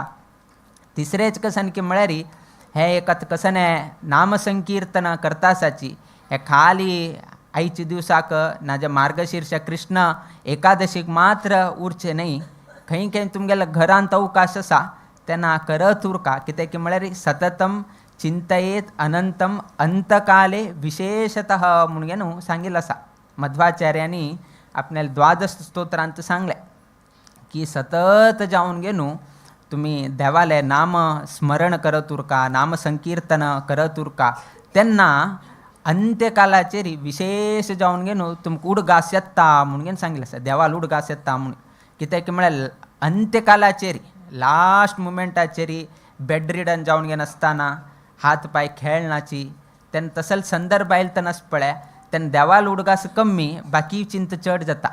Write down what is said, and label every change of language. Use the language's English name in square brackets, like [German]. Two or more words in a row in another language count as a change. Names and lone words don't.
[Konkani] तिसरेच कसन की म्हळ्यार हे एक कसने नामसंकीर्तन करता आसाची हे खाली आयच्या दिवसाक नाजे मार्गशीर्ष कृष्ण एकादशीक मात्र उरचे न्ही. खंय खंय तुमगेल्या घरांत अवकाश आसा तेन्ना करत उरका. कित्याक म्हळ्यार [Sanskrit] सततम चिंतयेत अनंतम अंतकाले विशेषतः [Konkani] म्हणून घेन सांगिल्लें आसा. मध्वाचार्यांनी आपल्या 12 स्तोत्रांत सांगले की सतत जावन घेनू तुम्ही देवाले नाम स्मरण करत उरका नाम संकीर्तन करत उरका तेन्ना अंत्यकालाचेर विशेष जावन घेनू तुमकां उडगास येता म्हणून घेन सांगिल्लें आसा. देवाला उडगास येता म्हणून. कित्याक म्हळ्यार अंत्यकालाचेर [English] last momentाचेर bed ridden [Konkani] जावन घेन आसतना हात पाय खेळनाची तेन्ना तसल संदर्भ आयलो तेन्नाच पळय तेन्ना देवाला उडगास कमी बाकी चिंत चड जाता.